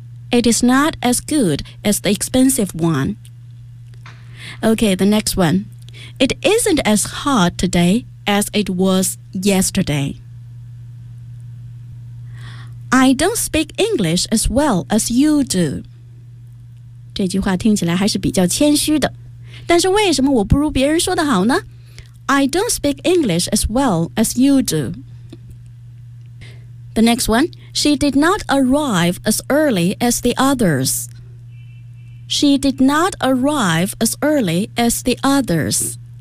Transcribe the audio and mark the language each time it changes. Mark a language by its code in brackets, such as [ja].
[en] It is not as good as the expensive one. Okay, the next one. It isn't as hot today as it was yesterday. I don't speak English as well as you do. [zh] 这句话听起来还是比较谦虚的。但是为什么我不如别人说的好呢？ [en] I don't speak English as well as you do. The next one. She did not arrive as early as the others. She did not arrive as early as the others.